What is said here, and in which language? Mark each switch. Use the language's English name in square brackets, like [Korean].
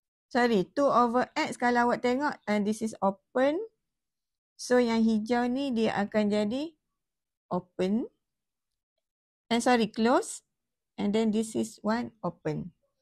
[English] Sorry, 2 over x [Malay] kalau awak tengok, [English] this is open. [Malay] So yang hijau ni dia akan jadi open. [English] Close. And then this is one open.